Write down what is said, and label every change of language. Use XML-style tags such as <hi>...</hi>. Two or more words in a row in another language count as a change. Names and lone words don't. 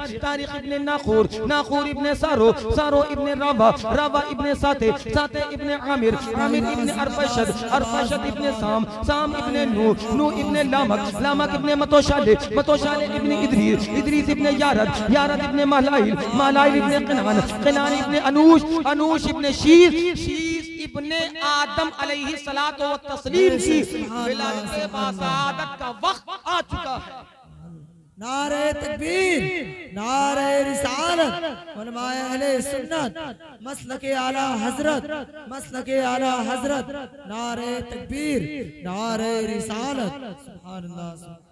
<hi>तारिख इब्ने नाखूर, नाखूर इब्ने सारो, सारो इब्ने रावा, रावा इब्ने साते, साते इब्ने आमिर, आमिर इब्ने अरफशद, अरफशद इब्ने साम, साम इब्ने नूह, नूह इब्ने लामक, लामक इब्ने मतोशाले, मतोशाले इब्ने इद्रीस, इद्रीस इब्ने यारद, यारद इब्ने महलाइल, महलाइल इब्ने क़िनान, क़िनान इब्ने अनूश, अनूश इब्ने शीस, शीस इब्ने आदम अलैहि सलातो व तस्लीम की विलादत बासादत का वक्त आ चुका है। नारे तकबीर, नारे रिसालत, उलमाए अहले सुन्नत, मसलके आला हजरत, मसलके आला हजरत, नारे तकबीर, नारे रिसालत, सुभान अल्लाह।</hi>